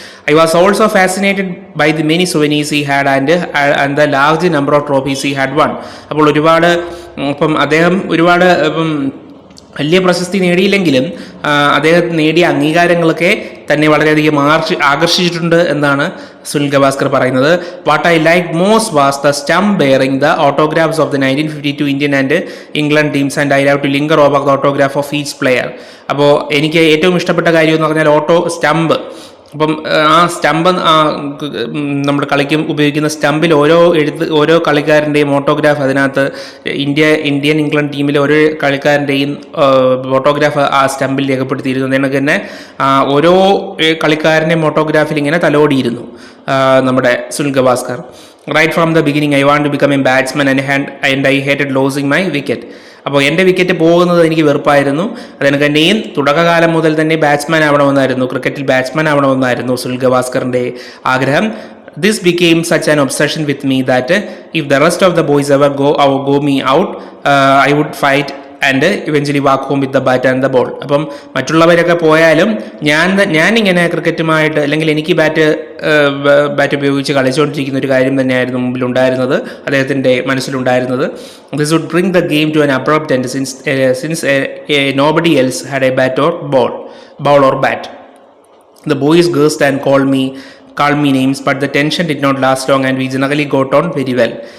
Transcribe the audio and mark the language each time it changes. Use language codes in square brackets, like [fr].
[en] I was also fascinated by the many souvenirs he had and the large number of trophies he had won. [ml] അപ്പോൾ അദ്ദേഹം ഒരുപാട് വലിയ പ്രശസ്തി നേടിയില്ലെങ്കിലും അദ്ദേഹം നേടിയ അംഗീകാരങ്ങളൊക്കെ തന്നെ വളരെയധികം ആകർഷിച്ചിട്ടുണ്ട് എന്നാണ് സുനിൽ ഗവാസ്കർ പറയുന്നത്. [en] What I like most was the stump bearing the autographs of the 1952 Indian and England teams and I love to linger over the autograph of each player. [ml] അപ്പോൾ എനിക്ക് ഏറ്റവും ഇഷ്ടപ്പെട്ട കാര്യം എന്ന് പറഞ്ഞാൽ സ്റ്റംപ്. അപ്പം ആ സ്റ്റമ്പ് നമ്മൾ കളിക്കും ഉപയോഗിക്കുന്ന സ്റ്റമ്പിൽ ഓരോ കളിക്കാരൻ്റെയും ഓട്ടോഗ്രാഫ് അതിനകത്ത് ഇന്ത്യൻ ഇംഗ്ലണ്ട് ടീമിലെ ഓരോ കളിക്കാരൻ്റെയും ഓട്ടോഗ്രാഫ് ആ സ്റ്റമ്പിൽ രേഖപ്പെടുത്തിയിരുന്നു. അതുകൊണ്ട് തന്നെ ഓരോ കളിക്കാരൻ്റെയും ഓട്ടോഗ്രാഫിൽ ഇങ്ങനെ തലോടിയിരുന്നു നമ്മുടെ Sunil Gavaskar. [en] Right from the beginning I want to become a batsman and I hated losing my wicket. [ml] അപ്പോൾ എൻ്റെ വിക്കറ്റ് പോകുന്നത് എനിക്ക് വെറുപ്പായിരുന്നു. അതിനൊക്കെ തന്നെയും തുടക്കകാലം മുതൽ തന്നെ ബാറ്റ്സ്മാൻ ആവണമെന്നായിരുന്നു, ക്രിക്കറ്റിൽ ബാറ്റ്സ്മാൻ ആവണമെന്നായിരുന്നു സുനിൽ ഗവാസ്കറിൻ്റെ ആഗ്രഹം. [en] This became such an obsession with me that if the rest of the boys ever go me out, I would fight and eventually walk home with the bat and the ball. [ml] അപ്പം മറ്റുള്ളവരൊക്കെ പോയാലും ഞാനിങ്ങനെ ക്രിക്കറ്റുമായിട്ട് അല്ലെങ്കിൽ എനിക്ക് bat ഉപയോഗിച്ച് കളിച്ചുകൊണ്ടിരിക്കുന്ന ഒരു കാര്യം തന്നെയായിരുന്നു മുമ്പിലുണ്ടായിരുന്നത്, അദ്ദേഹത്തിൻ്റെ മനസ്സിലുണ്ടായിരുന്നത്. [en] This would bring the game to an abrupt end since nobody else had a ball or bat. The boys cursed and called me names, but the tension did not last long and we generally got on very well.